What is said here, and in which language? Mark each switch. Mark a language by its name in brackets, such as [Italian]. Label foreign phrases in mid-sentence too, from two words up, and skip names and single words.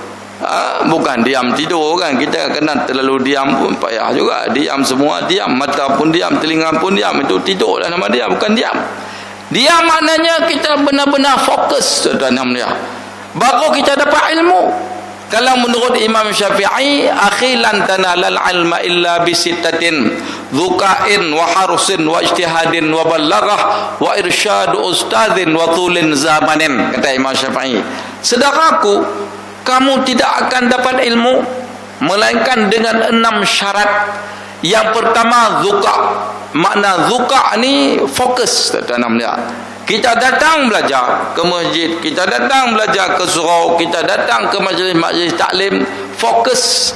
[Malay] Bukan diam tidur kan, kita kena terlalu diam pun payah juga. Diam semua, diam, mata pun diam, telinga pun diam, itu tidurlah nama dia, bukan diam. Diam maknanya kita benar-benar fokus tuan-tuan yang mulia, baru kita dapat ilmu. Kalau menurut Imam Syafi'i, [Arabic] أخي لن تنال العلم إلا بستة ذكاء وحرص واجتهاد وبلغة وإرشاد أستاذ وطول زمان, [Malay] kata Imam Syafi'i. Saudaraku, kamu tidak akan dapat ilmu melainkan dengan 6 syarat. Yang pertama, zuka. Makna zuka ni fokus tuan-tuan. Kita datang belajar ke masjid, kita datang belajar ke surau, kita datang ke majlis-majlis taklim, fokus.